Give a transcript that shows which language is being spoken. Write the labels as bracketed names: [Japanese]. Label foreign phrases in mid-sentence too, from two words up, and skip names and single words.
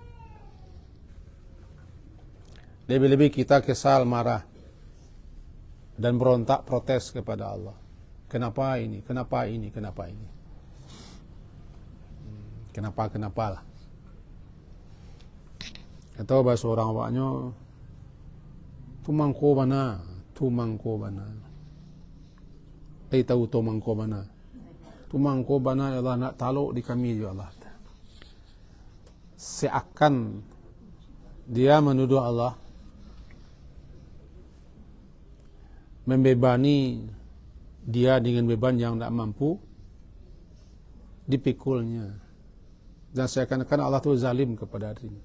[Indonesian] Lebih-lebih kita kesal, marah, dan berontak protes kepada Allah. Kenapa ini? Kenapa ini? Kenapa ini? Kenapa lah. Atau bahasa orang awaknya, [Minangkabau] tumangko bana. Tahu tumangko bana. Tumangko bana [Arabic] ya Allah, [Minangkabau] nak taluk di kami [Arabic] ya Allah. [Indonesian] Seakan dia menuduh Allah membebani dia dengan beban yang tidak mampu dipikulnya, dan seakan-akan Allah tu zalim kepada dirinya.